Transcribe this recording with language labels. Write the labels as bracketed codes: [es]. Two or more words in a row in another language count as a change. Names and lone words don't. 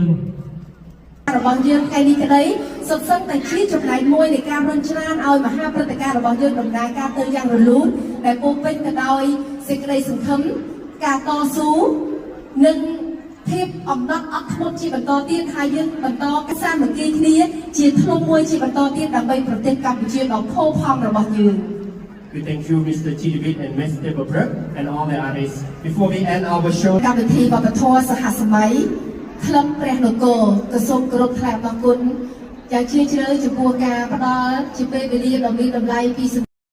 [km] របស់យើងថ្ងៃនេះក្តីសុទ្ធសឹងតែជាចំណែកមួយនៃការរុញច្រានឲ្យមហាព្រឹត្តិការណ៍របស់យើងដំណើរការទៅយ៉ាងរលូនដែលពោរពេញទៅដោយសេចក្តីសង្ឃឹមការតស៊ូនិងភាពអំណត់អត់ធ្មត់ជាបន្តទៀតហើយយើងបន្តសាមគ្គីគ្នាជាធ្លុំមួយជាបន្តទៀតដើម្បីប្រទេសកម្ពុជាដ៏ផូរផង់របស់យើង [en] We thank you, Mr. Chidivit and Ms. Deborah and all the artists. Before we end our show, [km] កម្មវិធីវប្បធម៌សហសម័យក្លឹបព្រះនគរក៏សូមគោរពថ្លែងអំណរគុណយ៉ាងជ្រាលជ្រៅចំពោះការផ្ដល់ជាពេលវេលាដ៏មានតម្លៃពី